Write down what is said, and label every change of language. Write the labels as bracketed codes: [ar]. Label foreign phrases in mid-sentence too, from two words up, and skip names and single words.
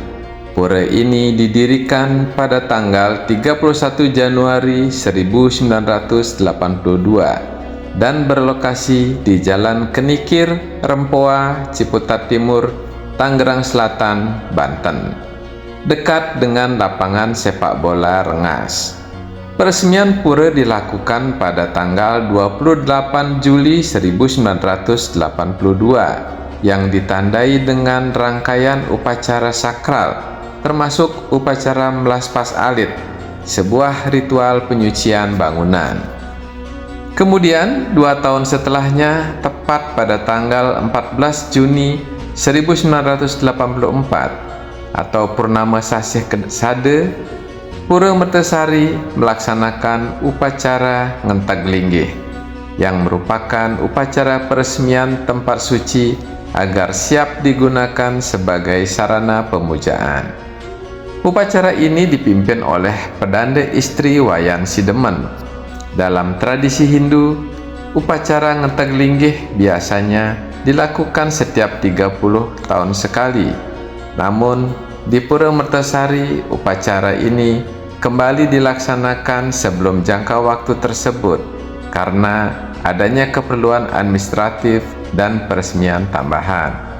[id] Pura ini didirikan pada tanggal 31 Januari 1982 dan berlokasi di Jalan Kenikir, Rempoa, Ciputat Timur, Tangerang Selatan, Banten, dekat dengan lapangan sepak bola Rengas. Peresmian pura dilakukan pada tanggal 28 Juli 1982 yang ditandai dengan rangkaian upacara sakral, termasuk upacara melaspas alit, sebuah ritual penyucian bangunan. Kemudian, 2 tahun setelahnya, tepat pada tanggal 14 Juni 1984, atau Purnama Sasih Sada, Pura Mertasari melaksanakan upacara Ngentag Linggih, yang merupakan upacara peresmian tempat suci agar siap digunakan sebagai sarana pemujaan. Upacara ini dipimpin oleh pedanda istri Wayan Sidemen. Dalam tradisi Hindu, upacara Ngentag Linggih biasanya dilakukan setiap 30 tahun sekali. Namun, di Pura Mertasari, upacara ini kembali dilaksanakan sebelum jangka waktu tersebut karena adanya keperluan administratif dan peresmian tambahan.